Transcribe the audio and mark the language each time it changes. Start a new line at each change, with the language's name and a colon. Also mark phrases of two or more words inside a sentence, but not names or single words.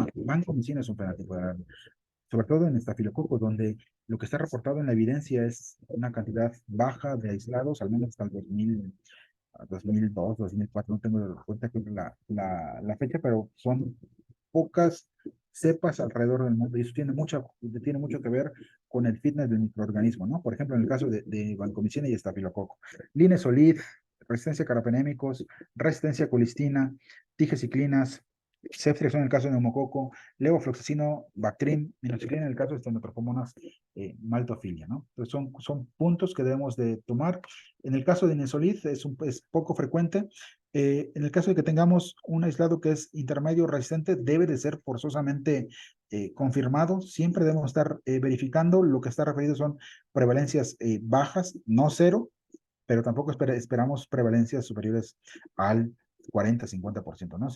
Spanish: Vancomicina es un fenotipo de alarma, sobre todo en estafilococos, donde lo que está reportado en la evidencia es una cantidad baja de aislados, al menos hasta el 2002, 2004, no tengo de cuenta la fecha, pero son pocas cepas alrededor del mundo, y eso tiene mucho que ver con el fitness del microorganismo, ¿no? Por ejemplo, en el caso de vancomicina y estafilococo. Linezolid, resistencia a carbapenémicos, resistencia a colistina, tigeciclinas, ceftriaxona en el caso de neumococo, levofloxacino, Bactrim, minoxidilina en el caso de Stenotrophomonas maltophilia, ¿no? Entonces son puntos que debemos de tomar. En el caso de Linezolid es poco frecuente. En el caso de que tengamos un aislado que es intermedio resistente, debe de ser forzosamente confirmado. Siempre debemos estar verificando. Lo que está referido son prevalencias bajas, no cero, pero tampoco esperamos prevalencias superiores al 40-50%, ¿no?